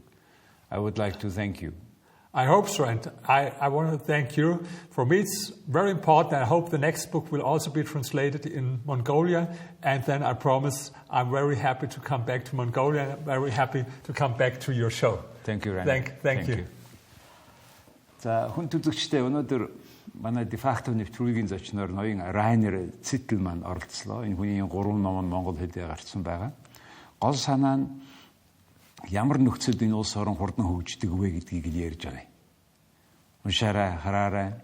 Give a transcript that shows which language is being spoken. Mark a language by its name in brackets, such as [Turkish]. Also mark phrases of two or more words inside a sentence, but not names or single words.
[English] I would like to thank you. I hope so, and I want to thank you. For me, it's very important. I hope the next book will also be translated in Mongolia, and then I promise I'm very happy to come back to Mongolia. I'm very happy to come back to your show. Thank you, Ryan. Thank you. [Mongolian] За хүн төлөвчтэй өнөөдөр манай дефакто нэвтрүүлгийн зочноор ноён Райнер Zitelmann оролцлоо. Энэ хүний 3 ном нь монгол хэлээр гарсан байгаа. Гол санаа нь ямар нөхцөлд энэ улс орон хурдан хөгждөг вэ гэдгийг л ярьж байгаа юм.